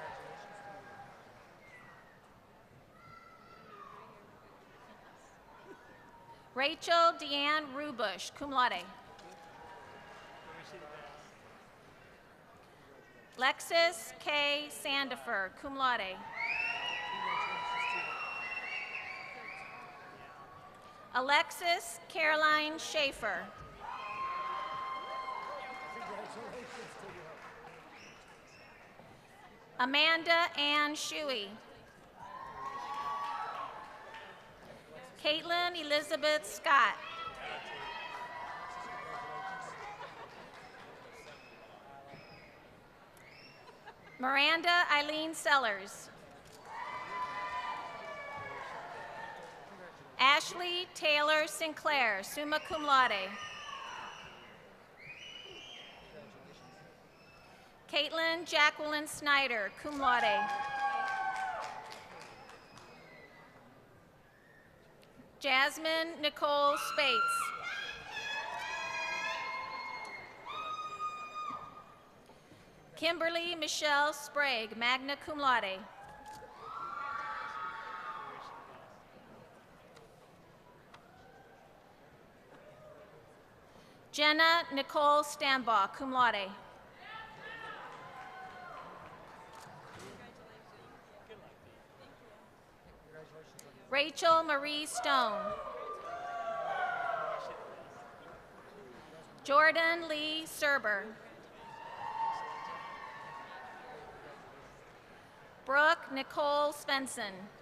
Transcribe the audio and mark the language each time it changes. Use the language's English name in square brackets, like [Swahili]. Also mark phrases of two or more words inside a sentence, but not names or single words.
[English] Rachel Deanne Rubush, [Latin] cum laude. [English] Lexis K. [Latin] Sandifer, cum laude. [English] Alexis Caroline Schaefer. Amanda Ann Shuey. Caitlin Elizabeth Scott. Miranda Eileen Sellers. Ashley Taylor Sinclair, [Latin] summa cum laude. [English] Caitlin Jacqueline Snyder, [Latin] cum laude. [English] Jasmine Nicole Spates. Kimberly Michelle Sprague, [Latin] magna cum laude. [English] Jenna Nicole Stambaugh, [Latin] cum laude. [English] Rachel Marie Stone. Jordan Lee Serber. Brooke Nicole Svensson.